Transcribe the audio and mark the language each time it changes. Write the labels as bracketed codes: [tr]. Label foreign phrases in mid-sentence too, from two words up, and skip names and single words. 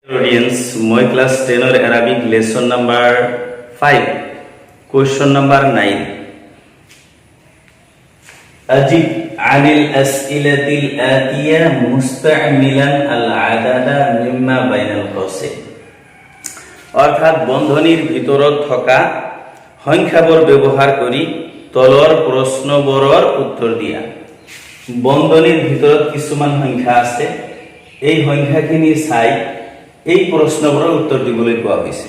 [en] Audience, my class 10 or Arabic lesson number 5, question number 9. [ar] أجب عن الأسئلة الآتية مستعملا العدد مما بين القوسين. [as] অর্থাৎ বন্ধনীর ভিতৰত থকা সংখ্যাবোৰ ব্যৱহাৰ কৰি তলৰ প্ৰশ্নবোৰৰ উত্তৰ দিয়া। বন্ধনীৰ ভিতৰত কিছুমান সংখ্যা আছে, এই সংখ্যাখিনি চাই এই প্ৰশ্নবোৰৰ উত্তৰ দিবলৈ কোৱা হৈছে।